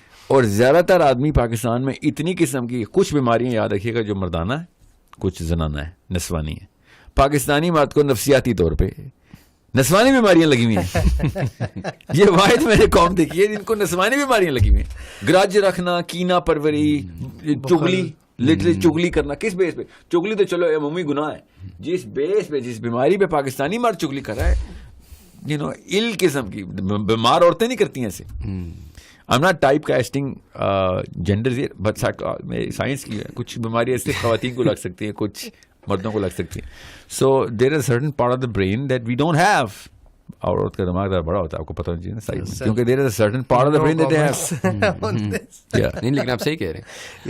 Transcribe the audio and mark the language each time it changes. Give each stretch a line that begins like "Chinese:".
Urdu: اور زیادہ تر آدمی پاکستان میں اتنی قسم کی کچھ بیماریاں, یاد رکھیے گا, جو مردانہ ہے, کچھ زنانہ ہے, نسوانی ہے. پاکستانی مرد کو نفسیاتی طور پہ نسوانی بیماریاں لگی ہوئی ہیں. یہ واحد میں نے قوم دیکھی ہے جن کو نسوانی بیماریاں لگی ہوئی ہیں. گرج رکھنا, کینہ پروری, چگلی, لٹرلی چگلی کرنا. کس بیس پہ چگلی؟ تو چلو عمومی گناہ ہے. جس بیس پہ, جس بیماری پہ پاکستانی مرد چگلی کر رہا ہے,
English: you know,
Urdu: ال قسم کی بیمار عورتیں نہیں کرتی ہیں ایسے.
English: I'm not type casting genders here, but
Urdu: science کی کچھ بیماریاں ایسے خواتین کو لگ سکتی ہیں,
English: کچھ مردوں کو لگ سکتی ہیں. So there is a certain part of the brain that we don't have.
Urdu: عورت کا دماغ ذرا بڑا ہوتا ہے, آپ کو پتہ ہونا چاہیے نا سائڈ میں, کیونکہ
English: There is a certain part of the brain that they have.
Urdu: نہیں لیکن آپ صحیح کہہ رہے ہیں.